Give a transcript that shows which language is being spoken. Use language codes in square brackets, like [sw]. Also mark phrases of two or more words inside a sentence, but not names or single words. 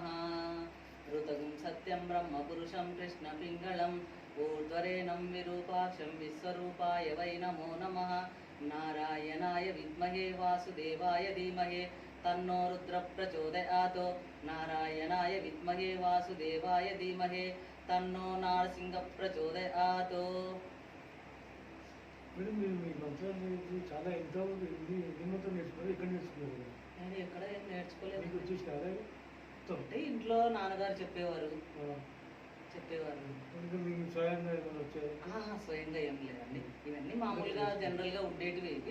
[sa] ऋतगुं सत्यं ब्रह्मपुरुषं कृष्णपिङ्गळम् ऊर्ध्वरेणं विरूपाक्षं विश्वरूपाय वै नमो नमः। नारायणाय विद्महे वासुदेवाय धीमहि तन्नो रुद्रः प्रचोदयात्। नारायणाय विद्महे वासुदेवाय धीमहि तन्नो नारसिंहः प्रचोदयात्। [te] మేడం మీరు మీ మంత్రాలు చాలా ఎంతో నిమ్మతో నేర్చుకున్నారు. ఎక్కడ నేర్చుకున్నారు? నేను ఎక్కడ ఏం నేర్చుకోలేదు. మీకు వచ్చేసినారా? అంటే ఇంట్లో నాన్నగారు చెప్పేవారు. మీ స్వయంగా ఏమైనా వచ్చారు? స్వయంగా ఏం లేదండి. ఇవన్నీ మామూలుగా జనరల్గా ఉండేటివి ఇవి.